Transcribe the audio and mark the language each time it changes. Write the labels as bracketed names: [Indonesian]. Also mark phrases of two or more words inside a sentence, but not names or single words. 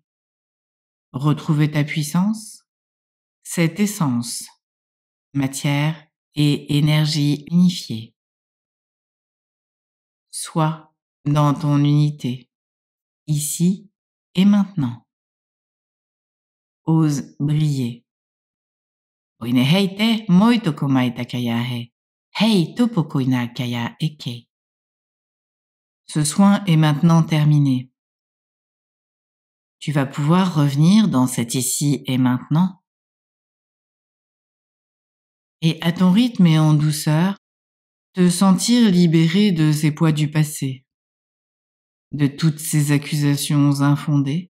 [French] Retrouver ta puissance, cette essence, matière et énergie unifiée. Sois dans ton unité, ici et maintenant. Ose briller. Oine heite moito komaita kaya he. Hei topo koina kaya eke. Ce soin est maintenant terminé. Tu vas pouvoir revenir dans cet ici et maintenant. Et à ton rythme et en douceur, te sentir libéré de ces poids du passé, de toutes ces accusations infondées.